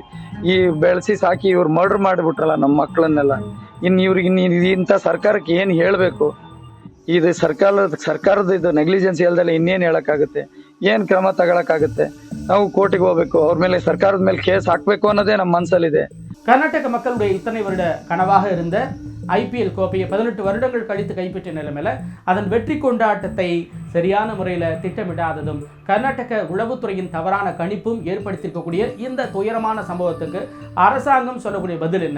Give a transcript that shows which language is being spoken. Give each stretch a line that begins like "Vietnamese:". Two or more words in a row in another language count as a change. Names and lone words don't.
Kannada: ಈ ಬೆಳೆಸಿ ಸಾಕಿ ಇವ್ರು ಮರ್ಡರ್ ಮಾಡಿಬಿಟ್ರಲ್ಲ ನಮ್ಮ ಮಕ್ಕಳನ್ನೆಲ್ಲ. ಇವ್ರಿಗೆ ಇಂಥ ಸರ್ಕಾರಕ್ಕೆ ಏನ್ ಹೇಳ್ಬೇಕು? ಇದು ಸರ್ಕಾರದ ಇದು ನೆಗ್ಲಿಜೆನ್ಸಿ ಅಲ್ದಲ್ಲ ಇನ್ನೇನ್ ಹೇಳಕ್ಕಾಗುತ್ತೆ? ಏನ್ ಕ್ರಮ ತಗೊಳಕ್ಕಾಗುತ್ತೆ? ನಾವು ಕೋರ್ಟಿಗೆ ಹೋಗ್ಬೇಕು, ಅವ್ರ ಮೇಲೆ ಸರ್ಕಾರದ ಮೇಲೆ ಕೇಸ್ ಹಾಕ್ಬೇಕು ಅನ್ನೋದೇ ನಮ್ಮ மனசலிದೆ.
Tamil: கர்நாடக மக்களுடைய இத்தனை வருட கனவாக இருந்த ஐபிஎல் கோப்பையை 18 வருடங்கள் கழித்து கைப்பற்றிய நிலைமையில் அதன் வெற்றி கொண்டாட்டத்தை சரியான முறையில் திட்டமிடாததும் கர்நாடக உளவுத்துறையின் தவறான கணிப்பும் ஏற்படுத்தியிருக்கக்கூடிய இந்த துயரமான சம்பவத்துக்கு அரசாங்கம் சொல்லக்கூடிய பதில் என்ன?